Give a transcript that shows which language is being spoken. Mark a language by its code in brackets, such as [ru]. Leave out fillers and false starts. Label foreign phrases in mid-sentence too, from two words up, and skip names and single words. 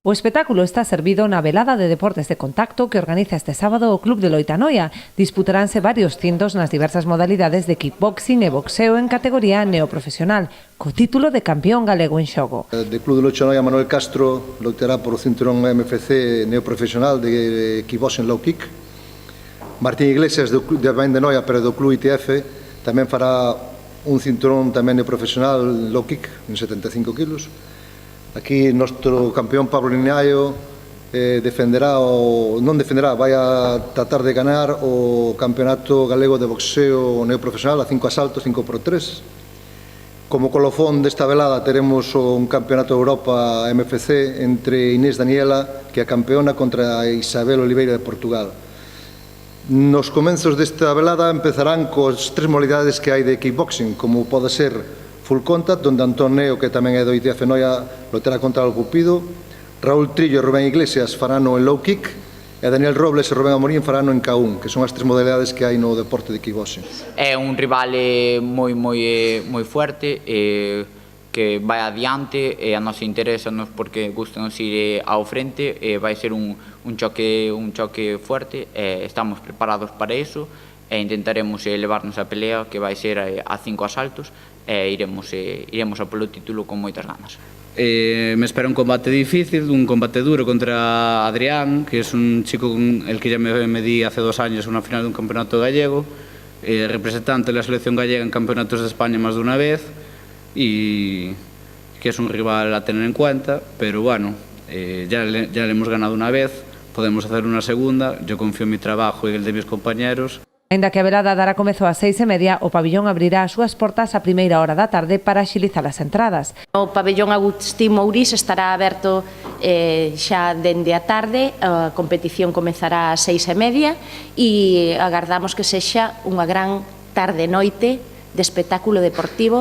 [gl] O espectáculo está servido na velada de deportes de contacto que organiza este sábado o Club de Loitanoia. Disputaránse varios cintos nas diversas modalidades de kickboxing e boxeo en categoría neoprofesional, co título de campeón galego en xogo. De Club de Loitanoia, Manuel Castro loitará por o cinturón MFC neoprofesional de [en] kickboxing low kick. [gl] Martín Iglesias, de Noia, pero do Club ITF, tamén fará un cinturón tamén neoprofesional [en] low kick, [gl] en 75 kilos. Aquí nuestro campeón Pablo Linaio vai a tratar de ganar o campeonato galego de boxeo neoprofesional a 5 asaltos, 5x3. Como colofón desta velada teremos un campeonato de Europa MFC entre Inés Daniela, que é a campeona, contra Isabel Oliveira de Portugal. Nos comenzos desta velada empezarán cos 3 modalidades que hai de kickboxing, como pode ser [en] full contact, [gl] donde Antón Neo, que tamén é do ITF Noia, lotará contra o Cupido, Raúl Trillo e Rubén Iglesias farán en [en] low kick, [gl] e Daniel Robles e Rubén Amorín farán en K1, que son as 3 modalidades que hai no deporte de kickboxing. É un rival moi fuerte, que vai adiante, e a nos interesanos porque gustanos ir ao frente, vai ser un choque fuerte, estamos preparados para iso, e intentaremos levarnos a pelea, que vai ser a 5 asaltos, e iremos a polo título con moitas ganas. [es] Me espera un combate difícil, un combate duro contra Adrián, que es un chico con el que ya me di hace 2 años una final de un campeonato gallego, representante de la selección gallega en campeonatos de España más de una vez, y que es un rival a tener en cuenta, pero bueno, ya le hemos ganado una vez, podemos hacer una segunda, yo confío en mi trabajo y el de mis compañeros. [gl] Ainda que a velada dará comezo ás 6:30, o pabillón abrirá as súas portas a primeira hora da tarde para axilizar as entradas. O pabillón Agustín Mourís estará aberto xa dende a tarde, a competición comezará ás 6:30 e agardamos que sexa unha gran tarde-noite de espectáculo deportivo.